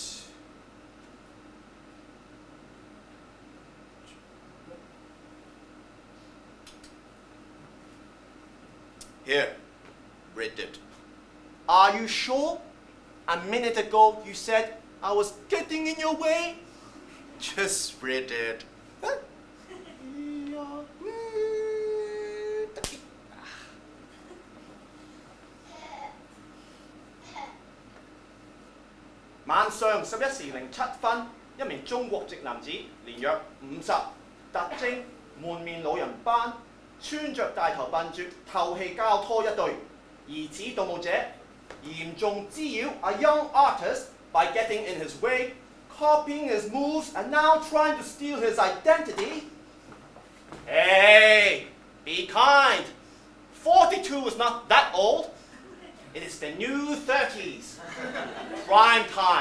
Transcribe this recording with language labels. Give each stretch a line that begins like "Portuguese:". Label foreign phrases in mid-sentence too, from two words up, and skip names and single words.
English: Here, read it. Are you sure? A minute ago you said I was getting in your way. Just read it.
Cantonese: 晚上11:07，一名中國籍男子年約50，特徵滿面老人斑，穿着大頭笨拙透氣膠拖一對，疑似盜墓者，嚴重滋擾
English: a young artist by getting in his way, copying his moves, and now trying to steal his identity. Hey, be kind. 42 is not that old. It is the new 30s. Prime time.